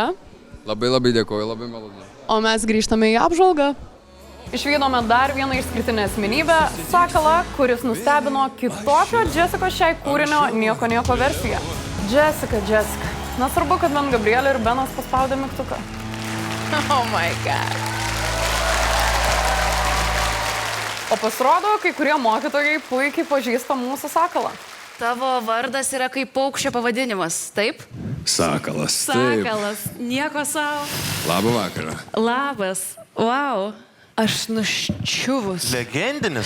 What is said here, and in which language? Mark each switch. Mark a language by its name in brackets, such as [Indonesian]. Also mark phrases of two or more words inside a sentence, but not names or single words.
[Lithuanian] Labai dėkoju, labai malonu. O mes grįžtame į apžvalgą. Išvydome dar vieną išskirtinę asmenybę, Sakalą, kuris nustebino kitokio Jessica šiai kūrinio nieko versiją. Jessica. Nesvarbu, kad man Gabrielė ir Benas paspaudė mygtuką. [English] Oh my God. [Lithuanian] O pasirodo, kai kurie mokytojai puikiai pažįsta mūsų Sakalą. Tavo vardas yra kaip paukščio pavadinimas, taip? Sakalas. Sakalas. Nieko savo. Labą vakarą. Labas. Wow. Aš nuščiuvus. Legendinis.